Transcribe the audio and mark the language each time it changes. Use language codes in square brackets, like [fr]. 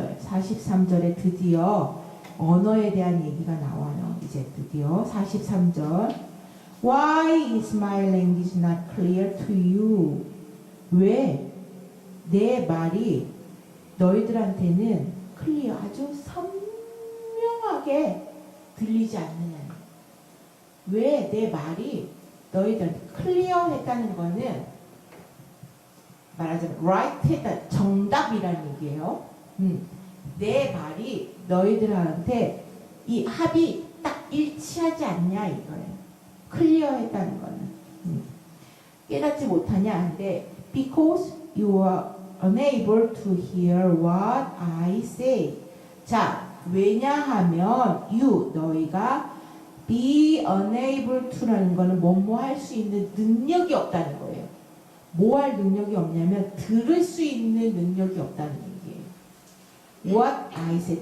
[ko] 43절에 드디어 언어에 대한 얘기가 나와요. 이제 드디어 43절. [en] Why is my language not clear to you? [ko] 왜 내 말이 너희들한테는 클리어 아주 선명하게 들리지 않느냐. 왜 내 말이 너희들한테 클리어했다는 거는 말하자면 right 했다 정답이라는 얘기예요. 내 말이 너희들한테 이 합이 딱 일치하지 않냐 이거예요. 클리어했다는 거는 깨닫지 못하냐 하는데 [en] because you are unable to hear what I say. [ko] 자, 왜냐하면 너희가 [en] be unable to [ko] 라는 거는 뭐뭐 할 수 있는 능력이 없다는 거예요. 뭐 할 능력이 없냐면 들을 수 있는 능력이 없다는 얘기예요. [en] What I say.